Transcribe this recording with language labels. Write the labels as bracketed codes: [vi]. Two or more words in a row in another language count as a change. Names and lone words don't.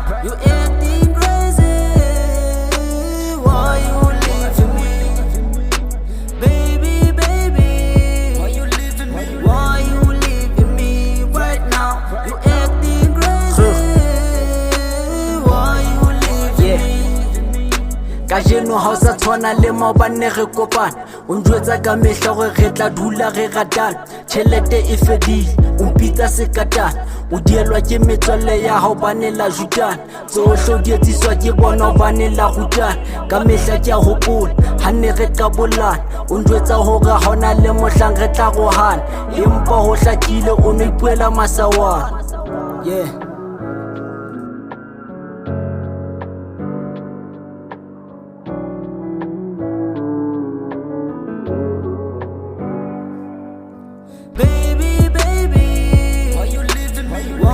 [en] You acting crazy. Why you leaving me? Baby, baby, why you leaving me? Why you leaving me right now? You acting crazy. Why you leaving me? [st] Kajeno ha o sa tshwana le maobane re kopana. O njwetsa ka mehla gore re tla dula re ratana. Tjhelete e fedile, o mpitsa sekatana. O dielwa ke metswalle ya hao bane la jutana. Tsohle o di etsiswa ke bona bane la rutana. Ka mehla ke a hopola, ha ne re qabolana. O njwetsa hore ha hona le mohlang re tla rohana. Empa ho hlakile o no ipuela masawana. [en] Yeah. Baby, baby, why you leaving me?